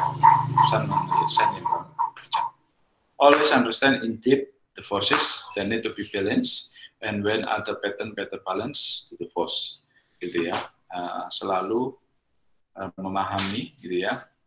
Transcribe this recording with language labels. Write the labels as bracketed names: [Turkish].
[Indonesian] Keputusan mengenai desain yang kurang bijak. [English] Always understand in depth the forces that need to be balanced, and when other pattern better balance to the force, [Indonesian] gitu ya. Selalu memahami, gitu ya.